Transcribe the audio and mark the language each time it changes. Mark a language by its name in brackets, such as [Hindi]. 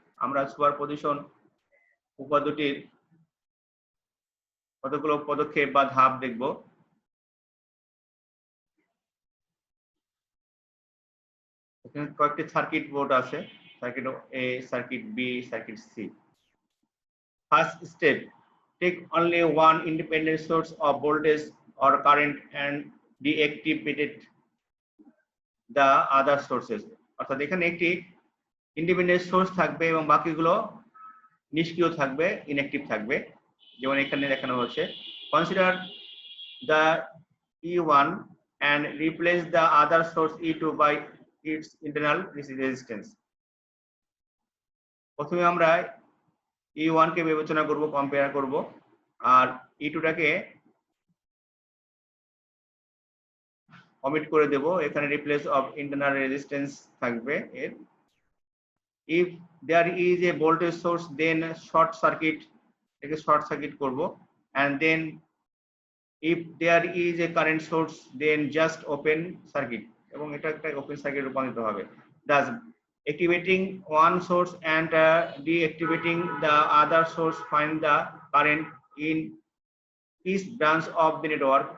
[Bangla] আমরা সুপারপজিশন উপপাদ্যটির কতগুলো পদক্ষেপ বা ধাপ দেখব। এখানে কয়েকটি সার্কিট বোর্ড আছে, circuit A, circuit B, circuit C. [English] First step, take only one independent source of voltage or current and deactivate the other sources. [Bangla] অর্থাৎ এখানে একটি ইন্ডিপেন্ডেন্ট সোর্স থাকবে এবং বাকিগুলো নিষ্ক্রিয় থাকবে, ইনঅ্যাক্টিভ থাকবে। যেমন এখানে দেখানো হচ্ছে, [English] Consider the E1 and replace the other source E2 by its internal resistance. [Bangla] প্রথমে আমরা E1 কে বিবেচনা করব, কম্পেয়ার করব, আর E2 টাকে অমিট করে দেব। এখানে [English] replace of internal resistance [Bangla] থাকবে এর। [English] if there is a voltage source then short circuit, [Bangla] এটাকে শর্ট সার্কিট করব। [English] and then if there is a current source then just open circuit, [Bangla] এবং এটা একটা ওপেন সার্কিট রূপান্তরিত হবে। [English] Thus activating one source and deactivating the other source, find the current in each branch of the network.